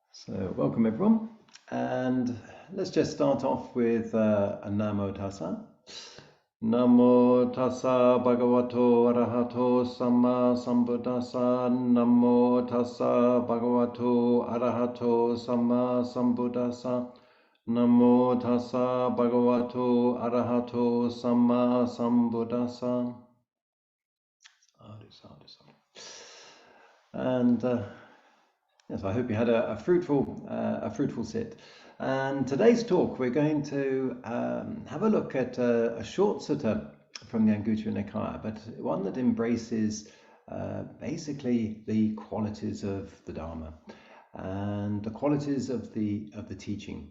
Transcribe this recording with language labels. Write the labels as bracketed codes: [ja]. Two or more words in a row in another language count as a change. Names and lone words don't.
[en] So welcome everyone, and let's just start off with a [pi] Namo Tassa. Namo Tassa Bhagavato Arahato Samma Sambuddhassa. Namo Tassa Bhagavato Arahato Samma Sambuddhassa. Namo Tassa Bhagavato Arahato Samma Sambuddhassa. [en] And yes, I hope you had a fruitful sit. And today's talk, we're going to have a look at a short sutta from the Anguttara Nikaya, but one that embraces basically the qualities of the Dhamma and the qualities of the teaching.